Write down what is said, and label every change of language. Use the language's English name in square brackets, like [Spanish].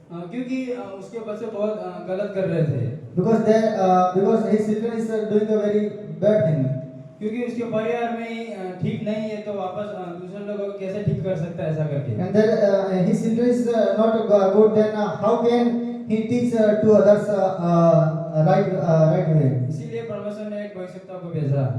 [Hindi] क्योंकि उसके बच्चे बहुत गलत कर रहे थे, [English] because his children is doing a very bad thing. [Hindi] क्योंकि उसके परिवार में ही ठीक नहीं है, तो वापस दूसरे लोगों को कैसे ठीक कर सकता है, ऐसा करके। [English] And then his children is not good, then how can he teach to others right way? [Hindi] इसीलिए परमेश्वर ने एक भविष्यवक्ता को भेजा।